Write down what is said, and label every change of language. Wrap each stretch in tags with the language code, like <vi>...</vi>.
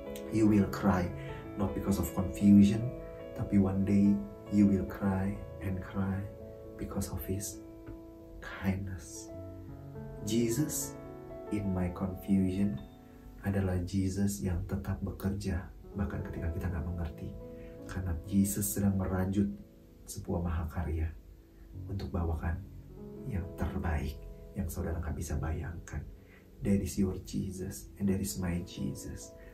<en>You will cry, not because of confusion, tapi one day you will cry and cry because of His kindness.</en> <id>Jesus in my confusion adalah Jesus yang tetap bekerja bahkan ketika kita gak mengerti, karena Jesus sedang merajut sebuah mahakarya untuk bawakan yang terbaik yang saudara gak bisa bayangkan.</id> <en>That is your Jesus and that is my Jesus.</en>